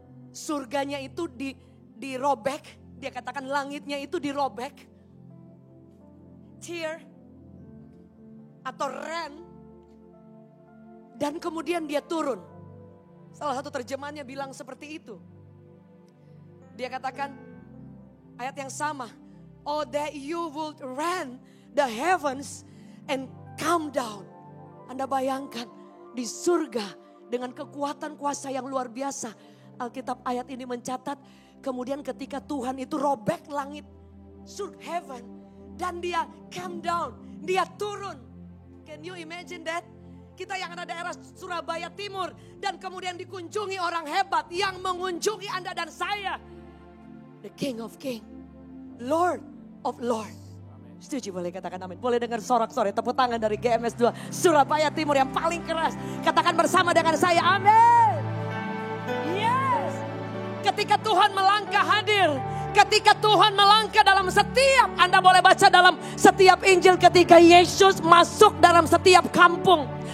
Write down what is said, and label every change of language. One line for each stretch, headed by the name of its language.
Indonesian: Surganya itu dirobek. Dia katakan langitnya itu dirobek. Tear atau rain. Dan kemudian dia turun. Salah satu terjemahannya bilang seperti itu. Dia katakan ayat yang sama.
English: Oh, that you would rend the heavens and come down.
Indonesian: Anda bayangkan di surga dengan kekuatan kuasa yang luar biasa. Alkitab ayat ini mencatat kemudian ketika Tuhan itu robek langit, heaven, dan dia
English: come down,
Indonesian: dia turun.
English: Can you imagine that?
Indonesian: Kita yang ada daerah Surabaya Timur dan kemudian dikunjungi orang hebat yang mengunjungi Anda dan saya.
English: The King of Kings, Lord of Lords.
Indonesian: Setuju, boleh katakan amin. Boleh dengar sorak-sorai tepuk tangan dari GMS 2 Surabaya Timur yang paling keras. Katakan bersama dengan saya, amin. Yes. Ketika Tuhan melangkah hadir, ketika Tuhan melangkah dalam setiap, Anda boleh baca dalam setiap Injil ketika Yesus masuk dalam setiap kampung.